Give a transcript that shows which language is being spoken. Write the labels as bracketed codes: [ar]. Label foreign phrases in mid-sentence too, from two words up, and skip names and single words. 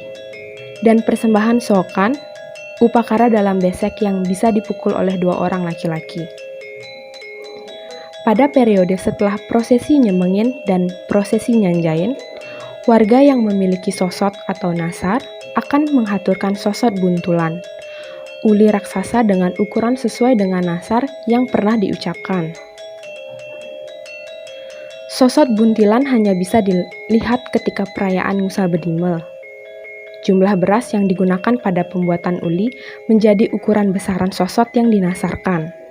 [id] Dan persembahan sokan, upakara dalam besek yang bisa dipukul oleh 2 orang laki-laki. Pada periode setelah prosesi nyemengin dan prosesi nyanjain, warga yang memiliki sosot atau nasar akan menghaturkan sosot buntulan, uli raksasa dengan ukuran sesuai dengan nasar yang pernah diucapkan. Sosot buntilan hanya bisa dilihat ketika perayaan Ngusa Bedimel. Jumlah beras yang digunakan pada pembuatan uli menjadi ukuran besaran sosot yang dinasarkan.